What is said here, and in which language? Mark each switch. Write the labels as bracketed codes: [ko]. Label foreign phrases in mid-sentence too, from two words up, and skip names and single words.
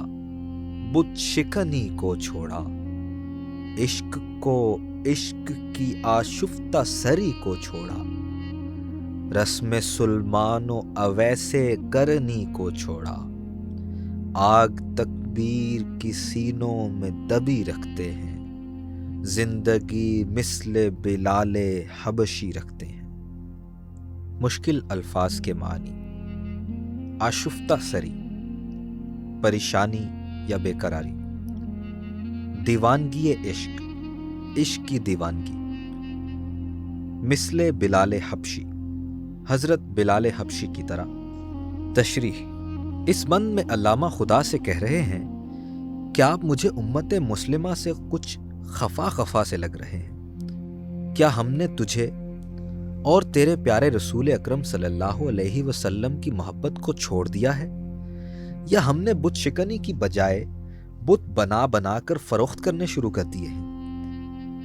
[ur] بت شکنی کو چھوڑا، عشق کو عشق کی آشفتہ سری کو چھوڑا، رسم سلمان و اویس کرنی کو چھوڑا، آگ تکبیر کی سینوں میں دبی رکھتے ہیں، زندگی مثل بلال حبشی رکھتے ہیں۔ مشکل الفاظ کے معنی۔ آشفتہ سری، پریشانی یا بے قراری۔ دیوانگی عشق، عشق کی دیوانگی۔ مثل بلال حبشی، حضرت بلال حبشی کی طرح۔ تشریح۔ اس بند میں علامہ خدا سے کہہ رہے ہیں کہ آپ مجھے امت مسلمہ سے کچھ خفا سے لگ رہے ہیں. کیا ہم نے تجھے اور تیرے پیارے رسول اکرم [ar] صلی اللہ علیہ وسلم [ur] کی محبت کو چھوڑ دیا ہے، یا ہم نے بت شکنی کی بجائے بت بنا کر فروخت کرنے شروع کر دیے ہیں?